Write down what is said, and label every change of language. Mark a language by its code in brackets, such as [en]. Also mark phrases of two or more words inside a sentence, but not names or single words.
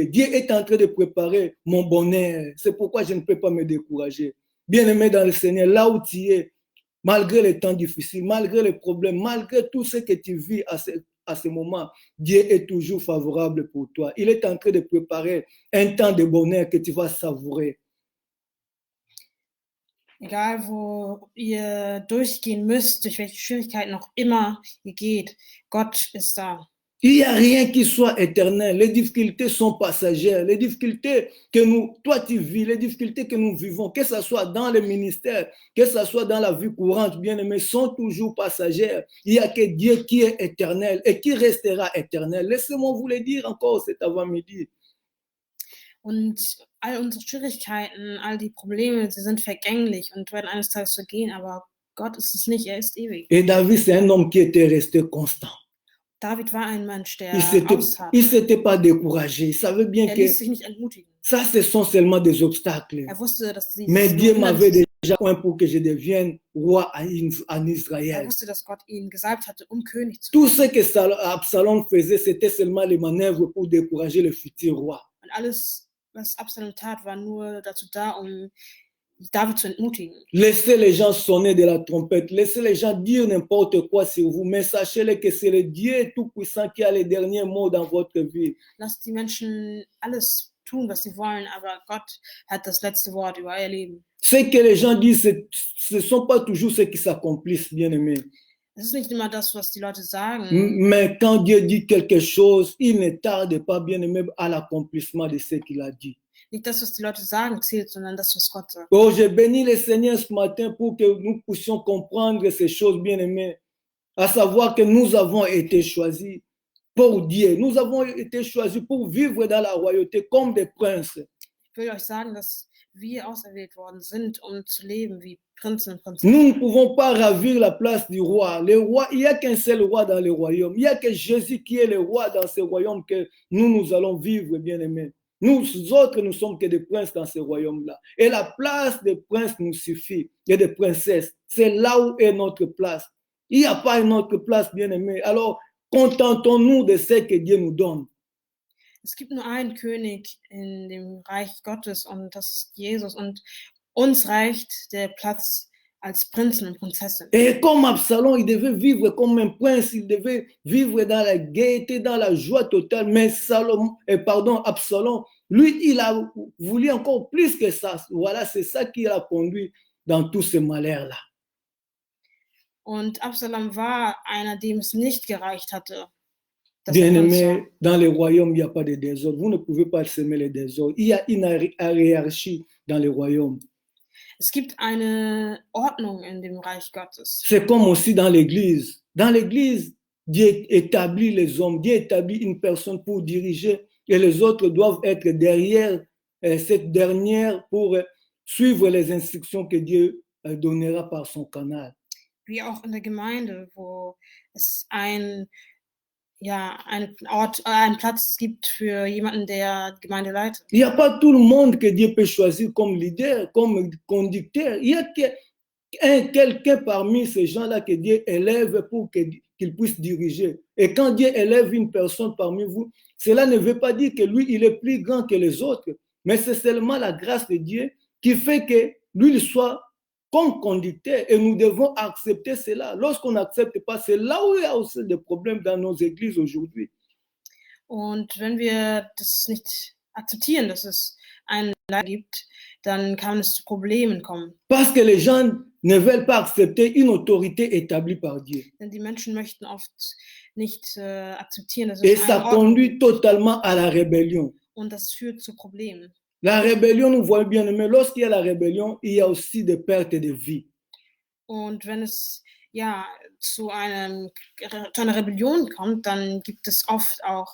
[fr] Dieu est en train de préparer mon bonheur. C'est pourquoi je ne peux pas me décourager. Bien-aimé dans le Seigneur, là où tu es, malgré les temps difficiles, malgré les problèmes, malgré tout ce que tu vis à ce moment, Dieu est toujours favorable pour toi. Il est en train de préparer un temps de bonheur que tu vas savourer. [de] Egal, wo ihr durchgehen müsst, durch welche Schwierigkeiten auch immer ihr geht, Gott ist da. [fr] Il n'y a rien qui soit éternel. Les difficultés sont passagères. Les difficultés que toi tu vis, les difficultés que nous vivons, que ce soit dans le ministère, que ce soit dans la vie courante, bien aimés, sont toujours passagères. Il n'y a que Dieu qui est éternel et qui restera éternel. Laissez-moi vous le dire encore cet avant-midi. [de] Und all unsere Schwierigkeiten, all die Probleme, sie sind vergänglich und werden eines Tages vergehen, aber Gott ist es nicht, er ist ewig. [fr] Et David, c'est un homme qui était resté constant. [de] David war ein Mensch, der [fr] Il s'était pas découragé. Il savait bien que [de] ließ sich nicht entmutigen. [fr] ça, ce sont seulement des obstacles. [de] Er wusste, dass [fr] Mais Dieu m'avait déjà point pour que je devienne roi en Israël. [de] Er wusste, dass Gott ihn gesalbt hatte, König zu [fr] Tout ce que Absalom faisait, c'était seulement les manœuvres pour décourager le futur roi. [de] Und alles, was Absalom tat, war nur dazu da, David zu entmutigen. [fr] Laissez les gens sonner de la trompette, laissez les gens dire n'importe quoi sur vous, mais sachez-le que c'est le Dieu Tout-Puissant qui a les derniers mots dans votre vie. [de] Lasst die Menschen alles tun, was sie wollen, aber Gott hat das letzte Wort über ihr Leben. [fr] Ce que les gens disent, ce ne sont pas toujours ceux qui s'accomplissent, bien aimés. [de] Es ist nicht immer das, was die Leute sagen. [fr] Mais quand Dieu dit quelque chose, il ne tarde pas, bien aimé, à l'accomplissement de ce qu'il a dit. [de] Nicht das, was die Leute sagen, zählt, sondern das, was Gott sagt. [fr] Oh, je bénis le Seigneur ce matin pour que nous puissions comprendre ces choses, bien aimées, à savoir que nous avons été choisis pour Dieu. Nous avons été choisis pour vivre dans la royauté comme des princes. [de] Ich will euch sagen, dass wir auserwählt worden sind, um zu leben wie Prinzen und [fr] Nous [de] Prinzessinnen. [fr] ne pouvons pas ravir la place du roi. Le roi, il n'y a qu'un seul roi dans le royaume. Il n'y a que Jésus qui est le roi dans ce royaume que nous allons vivre, bien-aimés. Nous autres, nous sommes que des princes dans ce royaume-là. Et la place des princes nous suffit, et des princesses. C'est là où est notre place. Il n'y a pas une autre place, bien-aimés. Alors, contentons-nous de ce que Dieu nous donne. [de] Es gibt nur einen König in dem Reich Gottes und das ist Jesus. Und uns reicht der Platz als Prinzen und Prinzessin. [fr] Et comme Absalom, il devait vivre comme un prince, il devait vivre dans la gaieté, dans la joie totale. Mais Absalom, lui, il a voulu encore plus que ça. Voilà, c'est ça qui l'a conduit dans tous ces malheurs-là. [de] Und Absalom war einer, dem es nicht gereicht hatte. [fr] Bien-aimé, dans le royaume, il n'y a pas de désordre. Vous ne pouvez pas semer le désordre. Il y a une hiérarchie dans le royaume. [de] Es gibt eine Ordnung in dem Reich Gottes. [fr] C'est comme aussi dans l'église. Dans l'église, Dieu établit les hommes, Dieu établit une personne pour diriger et les autres doivent être derrière cette dernière pour suivre les instructions que Dieu donnera par son canal. [de] Wie auch in der Gemeinde, wo es einen Platz gibt für jemanden, der die Gemeinde leitet. [fr] Il n'y a pas tout le monde que Dieu peut choisir comme leader, comme conducteur. Il y a quelqu'un parmi ces gens-là que Dieu élève pour qu'il puisse diriger. Et quand Dieu élève une personne parmi vous, cela ne veut pas dire que lui, il est plus grand que les autres, mais c'est seulement la grâce de Dieu qui fait que lui, il soit comme conducteur et nous devons accepter cela. Lorsqu'on n'accepte pas, c'est là où il y a aussi des problèmes dans nos églises aujourd'hui. [de] Und wenn wir das nicht akzeptieren, dass es einen Leiter gibt, dann kann es zu Problemen kommen. [fr] Parce que les gens ne veulent pas accepter une autorité établie par Dieu. [de] Denn die Menschen möchten oft nicht akzeptieren, dass [fr] Et [de] es [fr] ça [de] eine Ordnung [fr] conduit [de] gibt. [fr] totalement à la rébellion. [de] Und das führt zu Problemen. [fr] La rébellion, nous voyons bien, mais lorsqu'il y a la rébellion, il y a aussi des pertes de vie. [de] Und wenn es zu einer Rebellion kommt, dann gibt es oft auch